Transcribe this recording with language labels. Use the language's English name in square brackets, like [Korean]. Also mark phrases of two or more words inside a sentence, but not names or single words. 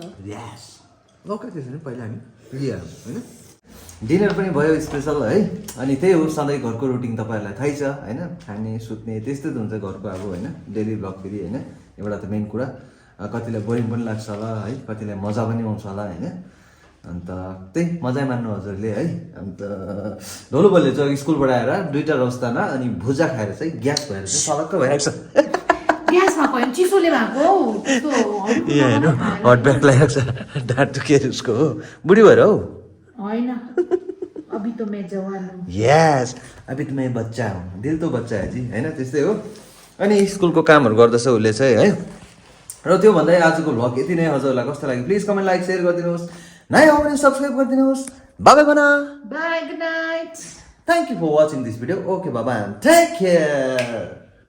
[English] yes okay [Nepali] त्यसो भने पहिला हामी लिइहालौँ होइन डिनर पनि भयो स्पेसल है अनि त्यही हो सधैँ घरको रुटिन तपाईँहरूलाई थाहै छ होइन खाने सुत्ने त्यस्तै त हुन्छ घरको अब होइन [English] daily vlog [Nepali] फेरि होइन एउटा त मेन कुरा कतिलाई बोरिङ पनि लाग्छ होला है कतिलाई मजा पनि आउँछ होला होइन अन्त त्यही मजै मान्नु हजुरले है अन्त ढोलो बोलले चाहिँ स्कुलबाट आएर 2टा रस्तामा अनि भुजा खाएर चाहिँ ग्यास भएर चाहिँ सलक्क भइरहेको छ ग्यासमा भयो चिसोले भएको ए होइन [English] hot bag [Nepali] लगाएको छ ढाड दुखेर उसको हो बुढी भएर हौ [Hindi] होइन अभी तो मैं जवान हूँ [Nepali] यस [Hindi] अभी त मैं बच्चा हूँ दिल तो बच्चा है जी [Nepali] होइन त्यस्तै हो अनि स्कुलको कामहरू गर्दछ उसले चाहिँ है र त्यो भन्दै आजको भ्लग यति नै हजुरलाई कस्तो लाग्यो [English] please comment like share [Nepali] गरिदिनुहोस् नयाँ हो भने सब्सक्राइब गरिदिनुहोस् बाई भन [English] bye good night thank you for watching this video okay baba take care